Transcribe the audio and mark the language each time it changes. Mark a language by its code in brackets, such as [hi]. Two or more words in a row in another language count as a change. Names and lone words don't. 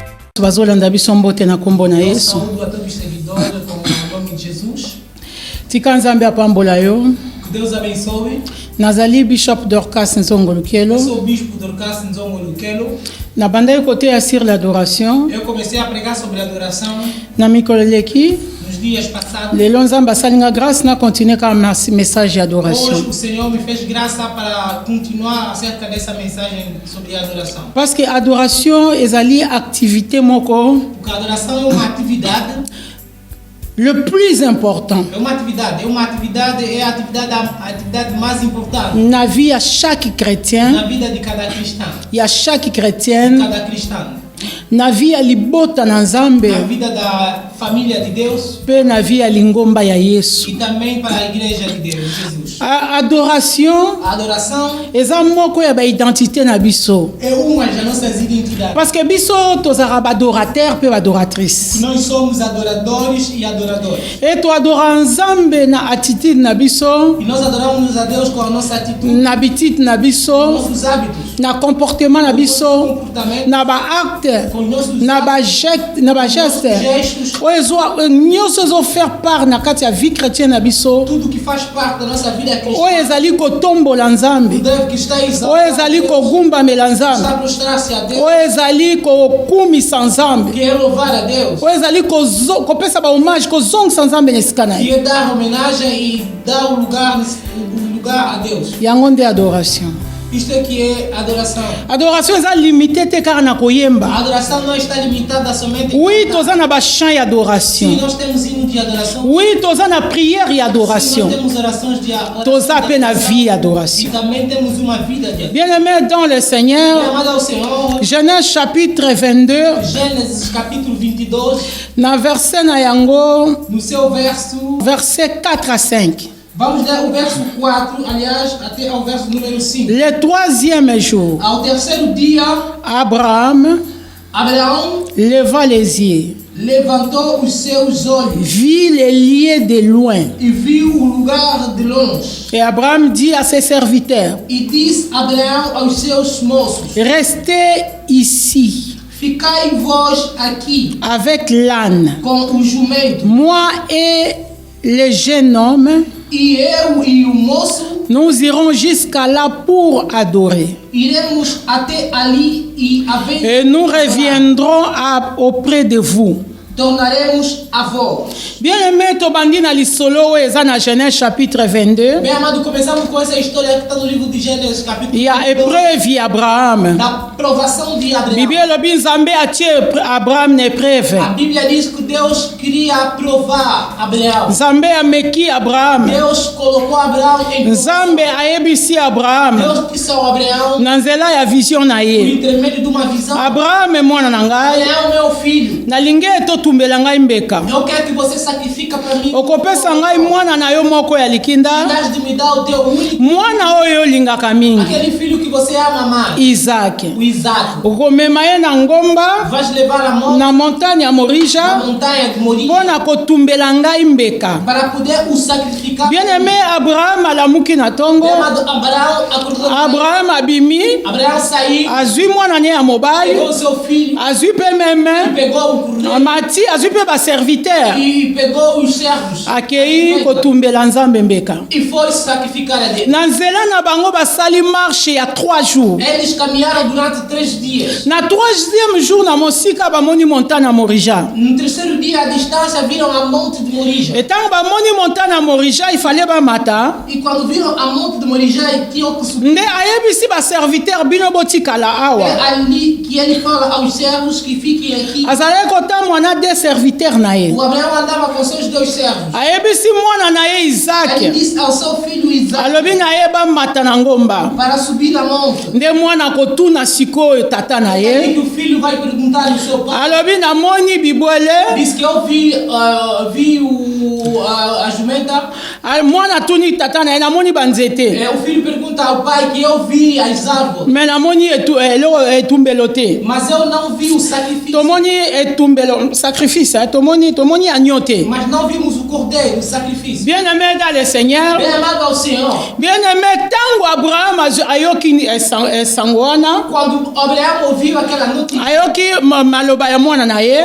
[ln] bazolanda biso mbote na kombo na Yesu. [pt] Saúde a todos os seguidores com o nome de Jesus. [ln] Tika Nzambe apambola yo. [pt] Que Deus abençoe. [ln] Nazali Bishop Dorcas Nzongo Lukelo. [pt] Eu sou o Bispo Dorcas Nzongo Lukelo. [ln] Na banda [fr] côté sur l'adoration. [pt] Eu comecei a pregar sobre adoração [ln] Na mikoleki. [pt] nos dias passados. [ln] Le Nzambe salinga grâce na continuer com [fr] message d'adoration. [pt] Hoje o Senhor me fez graça para continuar acerca dessa mensagem sobre a adoração. [fr] Parce que adoration [ln] ezali activité moko. [pt] Porque a adoração é uma atividade. [fr] Le plus important. [pt] É a atividade mais importante. [fr] Na vie à chaque chrétien. [pt] Na vida de cada cristão. [fr] E a chaque chrétienne. [pt] Cada cristão. [ln] Na [fr] vie à [ln] libota na Nzambe. [pt] Na vida da família de Deus. [ln] Pe na [fr] vie à [ln] lingomba ya Yesu. [pt] E também para a igreja de Deus, Jesus. A adoração. A adoração. [ln] Eza moko ya ba identité na biso. [pt] É uma das nossas identidades. [fr] Parce que [ln] biso tozara ba adorateur pe ba adoratrice. [pt] Nós somos adoradores e adoradores. [ln] Et to adora Nzambe na attitude na biso. [pt] E nós adoramos a Deus com a nossa atitude. [ln] Na habitude na biso. [pt] Nossos hábitos. [ln] Na comportement na biso. Na ba acte. Na ba geste. Nyonso zo [fr] faire part [ln] na kati ya [fr] vie chrétienne [ln] na biso. [pt] Tudo que faz parte da nossa vida cristã. [ln] Oyo ezali kotombola Nzambe. Oyo ezali kogumbamela Nzambe. Oyo ezali kokumisa Nzambe. [pt] Que é louvar a Deus. [ln] Oyo ezali kopesa ba hommage kozongisa Nzambe na esika na ye. [pt] Que é dar homenagem e dar o lugar a Deus. [ln] Yango nde adoration. [pt] Isto é que é adoração. [ln] Adoration eza limité te kaka na koyemba. [pt] A adoração não está limitada somente. [fr] Oui, toza [ln] na ba chant ya adoration. [pt] Sim, nós temos hino de adoração. [ln] Oui, toza na [fr] prière ya adoration. [pt] Sim, nós temos orações de adoração. [ln] Toza pe na [fr] vie adoration. [pt] E também temos uma vida de adoração. [fr] Bien-aimé dans le Seigneur. Genèse chapitre 22. [pt] Gênesis capítulo 22. [ln] Na verset na yango. [pt] No seu verso. [fr] Verset 4 à 5. [pt] Vamos ler o verso 4, aliás, até ao verso número 5. [fr] Le troisième jour. [pt] Ao terceiro dia, [fr] Abraham leva les yeux. [pt] Levantou os seus olhos. [fr] Vit les lieux de loin. [pt] E viu o lugar de longe. [fr] Et Abraham dit à ses serviteurs. [pt] E disse Abraão aos seus moços: [fr] Restez ici. [pt] Ficai vós aqui. [fr] Avec l'âne. [pt] Com o jumento. [fr] Moi et le jeune homme. [pt] E eu e o moço. [fr] Nous irons jusqu'à là pour adorer. [pt] Iremos até ali [fr] et nous reviendrons auprès de vous. [pt] Tornaremos a vós. [ln] Bien-aimé, tobandi na lisolo eza na [fr] Genèse chapitre 22. [pt] Bem amado, começamos com essa história que está no livro de Gênesis capítulo 22. [fr] Il y a épreuve Abraham. [pt] Da provação de Abraão. [ln] Bíblia lobi Nzambe atie Abraham na épreuve. [pt] A Bíblia diz que Deus queria provar Abraão. [ln] Nzambe ameki Abraham. [pt] Deus colocou Abraão em [ln] Nzambe ayebisi Abraham. [pt] Deus disse ao Abraão. [ln] Na nzela ya vision na ye. [pt] Por intermédio de uma visão. [ln] Abraham é mwana na ngai. [pt] Abraão meu filho. [ln] Na linge tumbela ngai mbeka. [pt] Eu quero que você sacrifica para mim. [ln] Okopesa ngai mwana na yo moko ya likinda. [pt] De me dar o teu único. [ln] Mwana oyo lingaka mingi. Aquele filho que você ama mais. Isaac. [pt] O Isaac. [ln] Okomema ye na ngomba. [pt] Vais levar a mão. [ln] Na montagne ya Morija. [pt] Na montanha de Morija. [ln] Pona kotumbela ngai mbeka. [pt] Para poder o sacrificar. [ln] Bien-aimé, Abraham alamuki na tongo. Abraham abimi. [pt] Abraão saiu. [ln] Azui mwana ne ya mobali. [pt] Pegou seu filho. [ln] Azui pe meme. [pt] Pegou o cordeiro. [ln] Amati azui pe ba serviteur. [pt] E pegou os servos. [ln] Akei kotumbela Nzambe mbeka. [pt] E foi sacrificar a Deus. [ln] Na nzela na bango basali [fr] marche ya 3 jours. [pt] Eles caminharam durante 3 dias. [ln] Na 3e jour na mosika bamoni montagne ya Morija. [pt] No terceiro dia à distância viram a monte de Morija. [ln] Etango bamoni montagne ya Morija, [fr] il fallait [ln] ba mata. [pt] E quando viram a monte de Morija, tinham que subir. [ln] Nde ayebisi ba serviteur bino botikala awa. [pt] É ali que ele fala aos servos que fiquem aqui. [ln] Azale kota mwana de serviteur na ye. [pt] O Abraão andava com seus 2 servos. [ln] Ayebisi mwana na ye Isaac. [pt] Ele disse ao seu filho Isaac. [ln] Alobi na ye ba mata na ngomba. [pt] Para subir na monte. [ln] Nde mwana kotuna sikoyo tata na ye. [pt] E o filho vai perguntar ao seu pai. [ln] Alobi na moni bibwele. [pt] Diz que eu vi a jumenta. [ln] mwana tuni tata na namoni banzete [pt] O filho pergunta ao pai que eu vi as árvores, [ln] mais namoni etumbelo te [pt] mas eu não vi o sacrifício. [ln] tomoni etumbelo sacrifice tomoni agnote. [pt] Mas não vimos o cordeiro, o sacrifício. [fr] Bien aimé dans le Seigneur, [pt] Bem amado ao Senhor, [fr] bien aimé [ln] tango Abraham ayoki sangwana [pt] quando Abraão ouviu aquela notícia, [ln] ayoki maloba ya mwana na ye